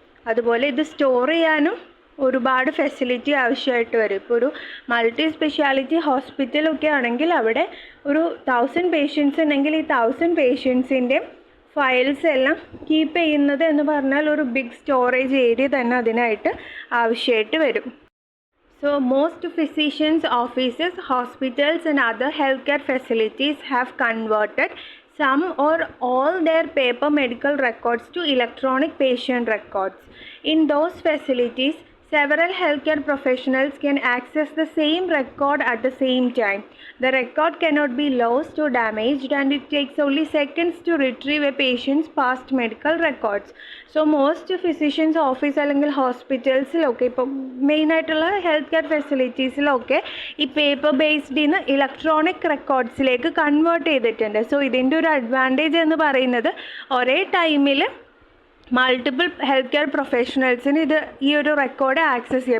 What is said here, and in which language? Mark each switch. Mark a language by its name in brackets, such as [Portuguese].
[Malayalam] അതുപോലെ ഇത് സ്റ്റോർ ചെയ്യാനും ഒരുപാട് ഫെസിലിറ്റി ആവശ്യമായിട്ട് വരും. ഇപ്പോൾ ഒരു മൾട്ടി സ്പെഷ്യാലിറ്റി ഹോസ്പിറ്റലൊക്കെ ആണെങ്കിൽ അവിടെ ഒരു 1000 പേഷ്യൻസ് ഉണ്ടെങ്കിൽ ഈ 1000 പേഷ്യൻസിൻ്റെയും ഫയൽസ് എല്ലാം കീപ്പ് ചെയ്യുന്നത് എന്ന് പറഞ്ഞാൽ ഒരു ബിഗ് സ്റ്റോറേജ് ഏരിയ തന്നെ അതിനായിട്ട് ആവശ്യമായിട്ട് വരും. [English] So most physicians' offices, hospitals and other healthcare facilities have converted some or all their paper medical records to electronic patient records. In those facilities, several healthcare professionals can access the same record at the same time. The record cannot be lost or damaged, and it takes only seconds to retrieve a patient's past medical records. So most physicians' office [Malayalam] അല്ലെങ്കിൽ ഹോസ്പിറ്റൽസിലൊക്കെ ഇപ്പോൾ മെയിനായിട്ടുള്ള health care ഫെസിലിറ്റീസിലൊക്കെ ഈ paper ബേസ്ഡിൽ നിന്ന് electronic റെക്കോർഡ്സിലേക്ക് convert ചെയ്തിട്ടുണ്ട്. So ഇതിൻ്റെ ഒരു advantage എന്ന് പറയുന്നത് ഒരേ ടൈമിൽ മൾട്ടിപ്പിൾ ഹെൽത്ത് കെയർ പ്രൊഫഷണൽസിന് ഈ ഒരു റെക്കോർഡ് ആക്സസ് ചെയ്യാം.